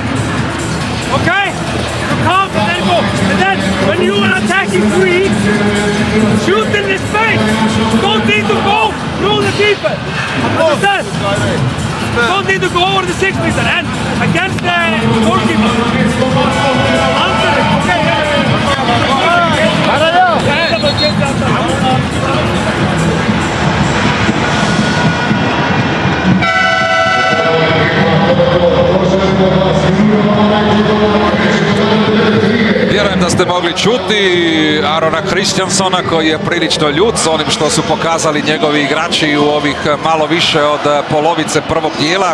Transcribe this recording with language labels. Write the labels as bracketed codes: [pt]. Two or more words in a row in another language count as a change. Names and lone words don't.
[en] Okay? You come and then go. And then when you are attacking free, shoot in the space. Don't need to go through the keeper. Understand? Don't need to go over the 6 meter. And against the goalkeeper. Under it. Okay. [hr] Vjerujem da ste mogli čuti Arona Kristjanssona koji je prilično ljut s onim što su pokazali njegovi igrači u ovih malo više od polovice prvog dijela.